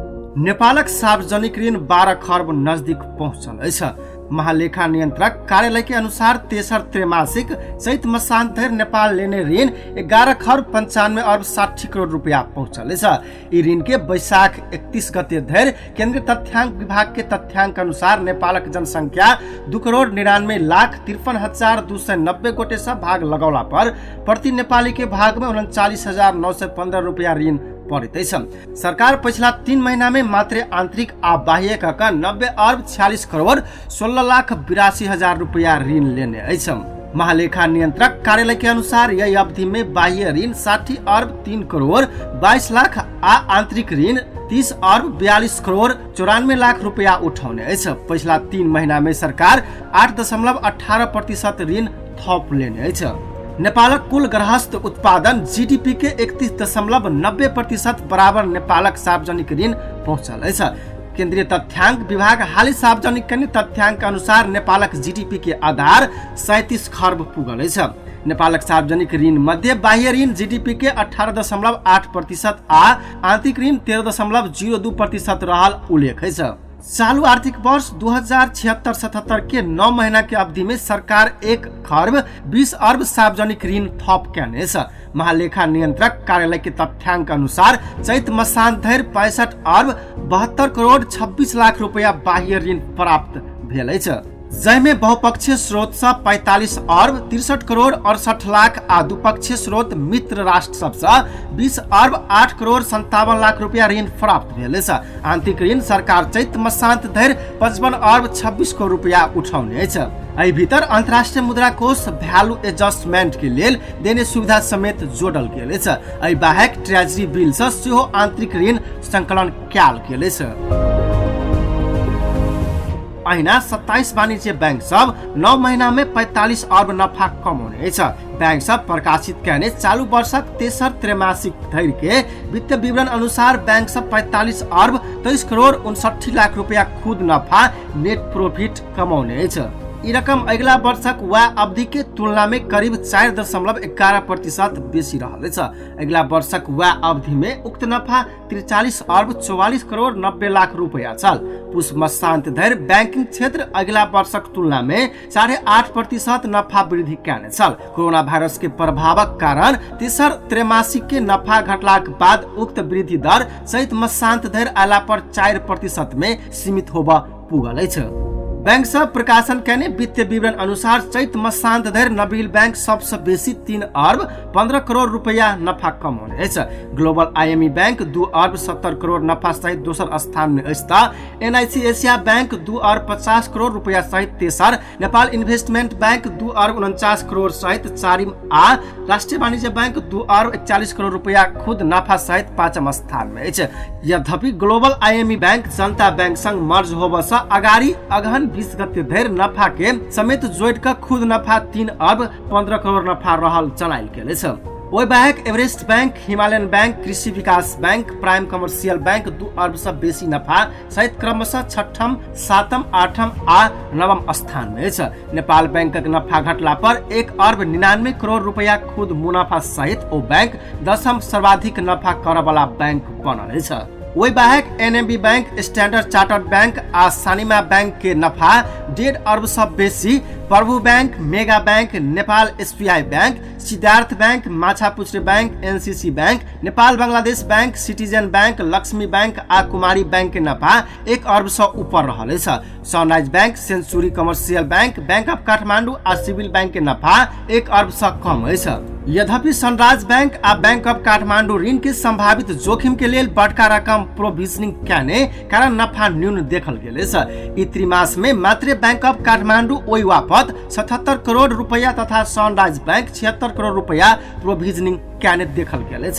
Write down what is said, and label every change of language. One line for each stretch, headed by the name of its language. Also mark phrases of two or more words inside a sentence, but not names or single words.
Maithili: नेपालक सार्वजनिक ऋण 12 खर्ब नजदीक पहुँचल अछि। महालेखा नियंत्रक कार्यालय के अनुसार तेसर त्रैमासिक चैत मसांत धरि नेपाल लेने ऋण 11 खर्ब 95 अर्ब 60 करोड़ रुपया पहुंचल अछि। ई ऋण के बैसाख 31 गते धरि केंद्रीय तथ्यांक विभाग के तथ्यांक अनुसार नेपालक जनसंख्या 2,99,53,290 गोटे से भाग लगौला पर प्रति नेपाली के भाग में 39,915 रुपया ऋण पड़ैत अछि। सरकार पिछला 3 महीना में मात्र आंतरिक आ बाह्य कऽ 90 अर्ब 46 करोड़ 16,82,000 रुपया ऋण लेने अछि। महालेखा नियंत्रक कार्यालय के अनुसार यही अवधि में बाह्य ऋण 60 अर्ब 3 करोड़ 22 लाख आ आंतरिक ऋण 30 अर्ब 42 करोड़ 94 लाख रुपया उठौने अछि। पिछला 3 महीना में सरकार 8.18% ऋण थप लेने अछि। नेपालक कुल गृहस्थ उत्पादन जीडीपी के 31.90% बराबर नेपालक सार्वजनिक ऋण पहुंचल अछि। केंद्रीय तथ्यांक विभाग हाल सार्वजनिक करने तथ्यांक अनुसार नेपालक जीडीपी के आधार 37 खर्ब पुगल अछि। नेपालक सार्वजनिक ऋण मध्य बाह्य ऋण जीडीपी के 18.8% आ आंतरिक ऋण 13.02% रहल उल्लेख अछि। चालू आर्थिक वर्ष 2076-77 के 9 महीना के अवधि में सरकार 1 खर्ब 20 अर्ब सार्वजनिक ऋण थप केने अछि। महालेखा नियंत्रक कार्यालय के तथ्यांक अनुसार चैत मसांत धरि 65 अर्ब 72 करोड़ 26 लाख रुपया बाह्य ऋण प्राप्त भेल अछि। जैमे बहुपक्षीय स्रोत से 45 अर्ब 63 करोड़ 68 लाख आ द्विपक्षीय स्रोत मित्र राष्ट्र सब से 20 अर्ब 8 करोड़ 57 लाख रुपया ऋण प्राप्त भेल अछि। आंतरिक ऋण सरकार चैत मसांत धरि 55 अर्ब 26 करोड़ रुपया उठौने अछि। एहि भीतर अंतर्राष्ट्रीय मुद्रा कोष
English: value adjustment
Maithili: के लेल देने सुविधा समेत जोड़ल गेल अछि। एहि बाहेक
English: treasury bill
Maithili: से सेहो आंतरिक ऋण संकलन कयल गेल अछि। अहिना 27 वाणिज्य बैंक सब 9 महीना में 45 अर्ब नफा कमौने अछि। बैंक सब प्रकाशित करने चालू वर्षक तेसर त्रैमासिक धरि के वित्तीय विवरण अनुसार बैंक सब 45 अर्ब 23 करोड़ 59 लाख रुपया खुद नफा
English: net profit
Maithili: कमौने अछि। ई रकम अगला वर्षक वह अवधि के तुलना में करीब 4.11% बेसी रहल अछि। अगला वर्षक वह अवधि में उक्त नफा 43 अर्ब 44 करोड़ 90 लाख रुपया छल। पुष मसांत धरि बैंकिंग क्षेत्र अगला वर्षक तुलना में 8.5% नफा वृद्धि केने छल। कोरोना वायरस के प्रभावक कारण तेसर त्रैमासिक के नफा घटलाक बाद उक्त वृद्धि दर चैत मसांत धरि अयला पर 4% में सीमित होबा पुगल अछि। बैंक सब प्रकाशन करने वित्तीय विवरण अनुसार चैत मसांत धरि नबील बैंक सबसे बेसी 3 अर्ब 15 करोड़ रुपया नफा कमौने अछि। ग्लोबल आईएमई बैंक 2 अर्ब 70 करोड़ नफा सहित दोसर स्थान में अछि त एनआईसी एशिया बैंक 2 अर्ब 50 करोड़ रुपया सहित तेसर, नेपाल इन्वेस्टमेंट बैंक 2 अर्ब 49 करोड़ सहित चारिम आ राष्ट्रीय वाणिज्य बैंक 2 अर्ब 41 करोड़ रुपया खुद नफा सहित पांचम स्थान में अछि। यद्यपि ग्लोबल आईएमई बैंक जनता बैंक संग मर्ज होबा से अगाड़ी अगहन 20 गते धरि नफा के समेत जोड़ कर खुद नफा 3 अर्ब 15 करोड़ नफा रहल जनाइल गेल अछि। ओहि बाहेक एवरेस्ट बैंक, हिमालयन बैंक, कृषि विकास बैंक, प्राइम कमर्शियल बैंक 2 अर्ब से बेसी नफा सहित क्रमशः 6म, 7म, 8म आ 9म स्थान में अछि। नेपाल बैंक के नफा घटला पर 1 अर्ब 99 करोड़ रुपया खुद मुनाफा सहित ओ बैंक 10म सर्वाधिक नफा करय वाला बैंक बनल अछि। वही बाहेक एनएमबी बैंक, स्टैंडर्ड चार्टर्ड बैंक आ सानिमा बैंक के नफा 1.5 अर्ब से बेसी, प्रभु बैंक, मेगा बैंक, नेपाल एसबीआई बैंक, सिद्धार्थ बैंक, माछापुछ्रे बैंक, एनसीसी बैंक, नेपाल बांग्लादेश बैंक, सिटीजन बैंक, लक्ष्मी बैंक आ कुमारी बैंक के नफा 1 अर्ब से ऊपर रहल अछि। सनराइज बैंक, सेंचुरी कमर्शियल बैंक, बैंक ऑफ काठमांडू आ सिविल बैंक के नफा 1 अर्ब से कम अछि। यद्यपि सनराइज बैंक आ बैंक ऑफ काठमांडू ऋण के संभावित जोखिम के लेल बड़का रकम प्रोविजनिंग करने कारण नफा न्यून देखल गेल अछि। ई त्रिमास में मात्र बैंक ऑफ काठमांडू ओहि वापत 77 करोड़ रुपया तथा सनराइज बैंक 76 करोड़ रुपया प्रोविजनिंग करने देखल गेल अछि।